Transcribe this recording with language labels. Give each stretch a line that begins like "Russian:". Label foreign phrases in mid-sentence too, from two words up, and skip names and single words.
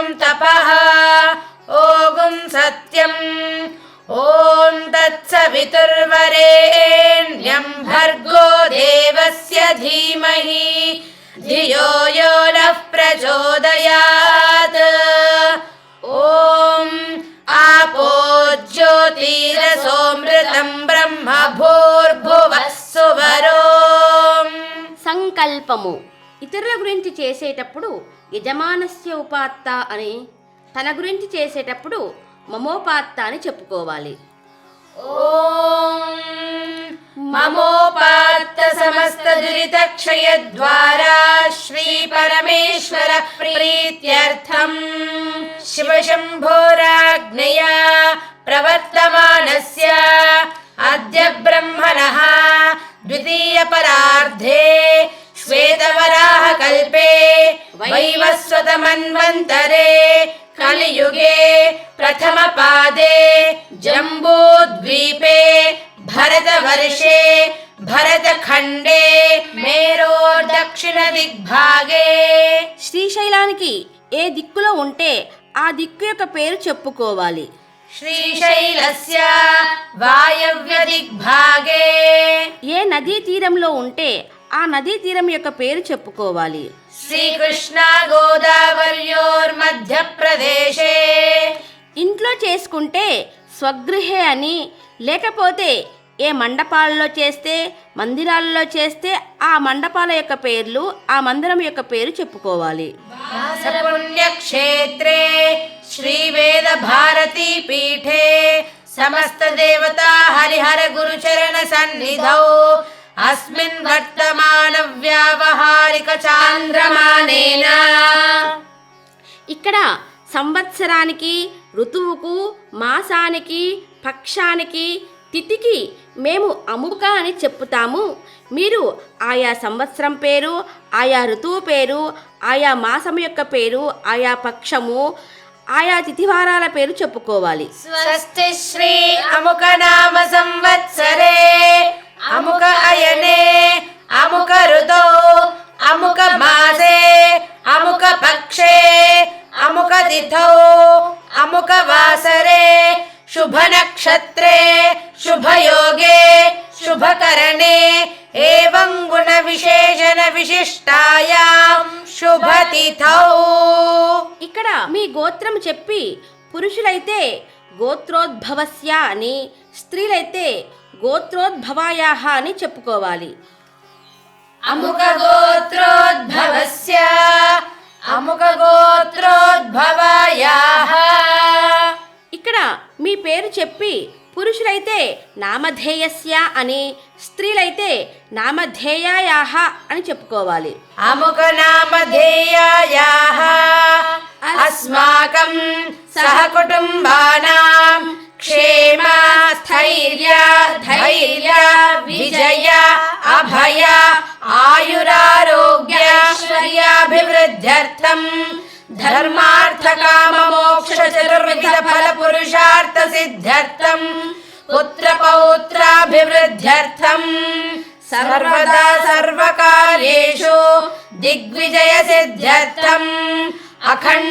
Sanskrit: तपः ॐ सत्यम् ॐ तत्सवितुर्वरेण्यं भर्गो देवस्य धीमहि धियो यो नः प्रचोदयात् ॐ आपो ज्योतिरसोऽमृतं ब्रह्म भूर्भुवः सुवरोम्
Telugu: సంకల్పము. ఇతరుల గురించి చేసేటప్పుడు
Sanskrit: యజమానస్య ఉపాత్త
Telugu: అని, తన గురించి చేసేటప్పుడు మమోపాత్త అని చెప్పుకోవాలి.
Sanskrit: ॐ ममोपात्त समस्त दुरितक्षयद्वारा श्री परमेश्वर प्रीत्यर्थं शिवशम्भोराज्ञया प्रवर्तमानस्य अद्य ब्रह्मणः द्वितीयपरार्धे श्वेतवराहकल्पे वैवस्वतमन्वन्तरे कलियुगे प्रथमपादे जम्बूद्वीपे भरतवर्षे भरतखण्डे मेरोर्दक्षिणदिग्भागे
Telugu: శ్రీశైలానికి ఏ దిక్కులో ఉంటే ఆ దిక్కు యొక్క పేరు చెప్పుకోవాలి.
Sanskrit: श्रीशैलस्य वायव्यदिग्भागे
Telugu: ఏ నదీ తీరంలో ఉంటే ఆ నదీ తీరం యొక్క పేరు చెప్పుకోవాలి.
Sanskrit: श्रीकृष्णा गोदावर्योर्मध्यप्रदेशे
Telugu: ఇంట్లో చేసుకుంటే స్వగృహే అని, లేకపోతే ఏ మండపాలలో చేస్తే, మందిరాలలో చేస్తే ఆ మండపాల యొక్క పేర్లు, ఆ మందిరం యొక్క పేరు చెప్పుకోవాలి.
Sanskrit: पुण्यक्षेत्रे श्रीवेदभारती पीठे समस्त देवता हरिहर गुरुचरण सन्निधौ अस्मिन् वर्तमान व्यावहारिक चान्द्रमानेन
Telugu: ఇక్కడ సంవత్సరానికి, ఋతువుకు, మాసానికి, పక్షానికి, తిథికి మేము అముక అని చెప్పుతాము. మీరు ఆయా సంవత్సరం పేరు, ఆయా ఋతువు పేరు, ఆయా మాసం యొక్క పేరు, ఆయా పక్షము, ఆయా తిథివారాల పేరు చెప్పుకోవాలి.
Sanskrit: स्वस्ति श्री अमुक नाम संवत्सरे अमुक अयने अमुक ऋतौ अमुक मासे अमुक पक्षे अमुक तिथौ अमुक वासरे शुभ नक्षत्रे शुभ योगे शुभ करणे एवं गुण विशेषण विशिष्टायां शुभ तिथौ
Telugu: ఇక్కడ మీ గోత్రం చెప్పి పురుషులైతే గోత్రోద్భవస్య అని, స్త్రీలైతే గోత్రోద్భవాయాహ అని చెప్పుకోవాలి.
Sanskrit: अमुक गोत्रोद्भवस्य अमुक गोत्रोद्भवायाः
Telugu: ఇక్కడ మీ పేరు చెప్పి పురుషులైతే నామధేయస్య అని, స్త్రీలైతే నామధేయాయాహ అని చెప్పుకోవాలి.
Sanskrit: अमुक नामधेयायाः अस्माकं सहकुटुम्बानां क्षेम स्थैर्य ధైర్య విజయ అభయ ఆయురారోగ్యైశ్వర్యాభివృద్ధ్యర్థం ధర్మార్థ కామ మోక్ష చతుర్విధ ఫల పురుషార్థ సిద్ధ్యర్థం పుత్ర పౌత్రాభివృద్ధ్యర్థం సర్వదా సర్వకార్యేషు దిగ్విజయ సిద్ధ్యర్థం అఖండ